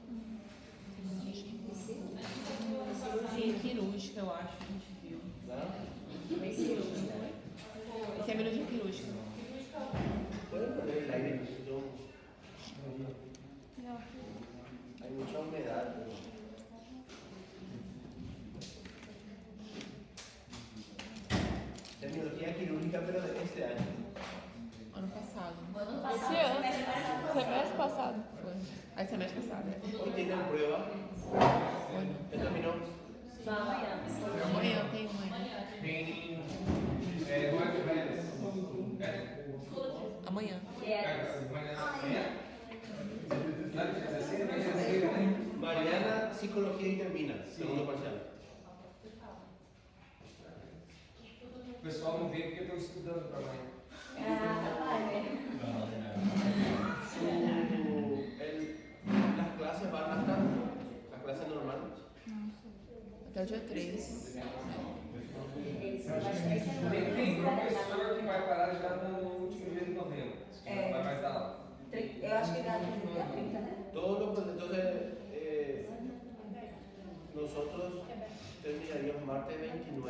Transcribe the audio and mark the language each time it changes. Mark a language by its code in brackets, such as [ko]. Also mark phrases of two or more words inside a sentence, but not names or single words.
[pt] Cirurgia quirúrgica, eu acho que a gente viu. [es] ¿Verdad? [pt] Esse é biologia quirúrgica. [es] Pueden poner el aire, hay mucha humedad. Terminología quirúrgica, pero de este año. [pt] Ano passado. Esse ano, semestre passado. Foi. Aí semestre passado. [es] Hoy tienen prueba. [pt] Foi não. [es] ¿Ya terminó? [pt] Amanhã tem uma ainda. Tem. Amanhã. Mariana, [es] psicología y termina, segundo parcial. [pt] O pessoal não veio porque estão estudando para amanhã. [es] Las clases van hasta las clases normales. [pt] Até o dia 3. Tem professor que vai parar já no último dia de novembro. Não vai mais dar aula. Eu acho que dá no dia 30, né? [es] Todo lo, entonces, nosotros terminaríamos martes 29.